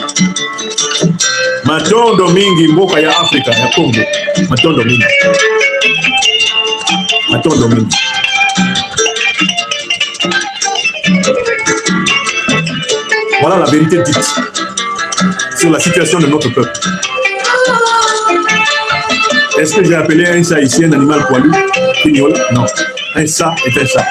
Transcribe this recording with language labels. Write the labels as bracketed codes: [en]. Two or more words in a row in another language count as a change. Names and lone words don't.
[ln] Matondo Mingi, mboka ya Afrika, ya Congo. Matondo Mingi. Matondo Mingi. [fr] Voilà la vérité dite sur la situation de notre peuple. Est-ce que j'ai appelé un chat ici un animal poilu? Pignol? Non. Un chat est un chat.